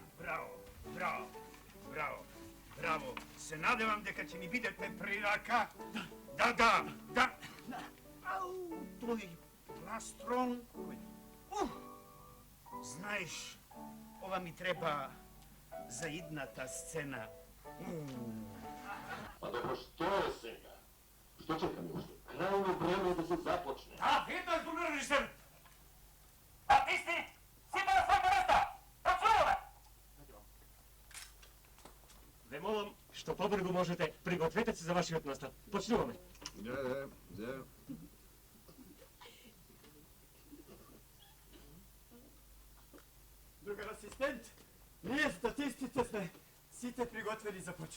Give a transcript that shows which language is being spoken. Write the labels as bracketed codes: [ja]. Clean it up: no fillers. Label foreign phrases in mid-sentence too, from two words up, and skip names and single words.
[mk] Браво, браво, браво, браво. Се надевам дека ќе ни бидете при рака. Да. Ау, тој пластрон. Знаеш, ова ми треба за идната сцена. [sr] Pa dobro, što je сега? Što čekamo još? Krajno vreme je da se započne. [mk] А, видно е, господин режисер! Артисти, сите на своите места! Працуваме! Ве молам, што побрзо можете, пригответе се за вашиот настап. Почнуваме. Да. Другар асистент, ние статистите сме сите приготвени за почет.